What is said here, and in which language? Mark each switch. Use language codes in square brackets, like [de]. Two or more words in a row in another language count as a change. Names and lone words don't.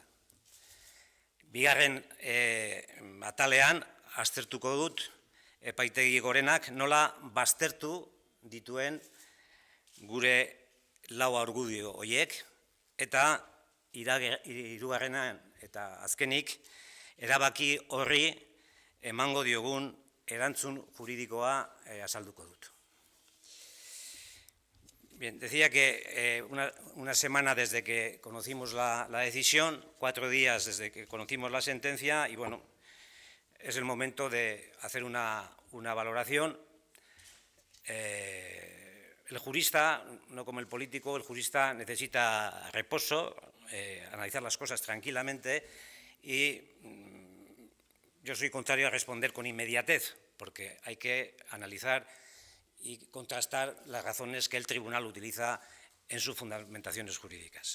[eu] Bigarren atalean aztertuko dut epaitegi gorenak nola baztertu dituen gure 4 argudio horiek, eta 3. eta azkenik erabaki horri emango diogun erantzun juridikoa azalduko dut. [es] Bien, decía que una semana desde que conocimos la decisión, 4 días desde que conocimos la sentencia, y bueno, es el momento de hacer una valoración. El jurista, no como el político, el jurista necesita reposo, analizar las cosas tranquilamente, y yo soy contrario a responder con inmediatez, porque hay que analizar y contrastar las razones que el tribunal utiliza en sus fundamentaciones jurídicas.